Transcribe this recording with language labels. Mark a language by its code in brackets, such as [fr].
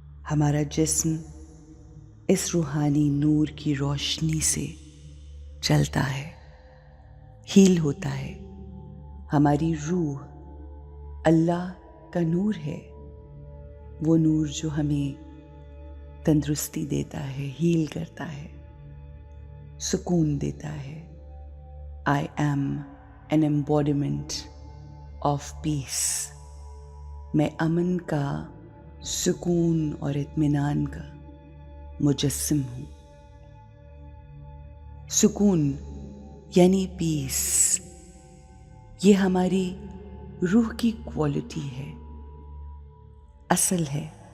[ur] ہمارا جسم اس روحانی نور کی روشنی سے چلتا ہے، ہیل ہوتا ہے. ہماری روح اللہ کا نور ہے، وہ نور جو ہمیں تندرستی دیتا ہے، ہیل کرتا ہے، سکون دیتا ہے. [en] I am an embodiment of peace. [ur] میں امن کا، سکون اور اطمینان کا مجسم ہوں. سکون یعنی پیس، یہ ہماری روح کی کوالٹی ہے، اصل ہے.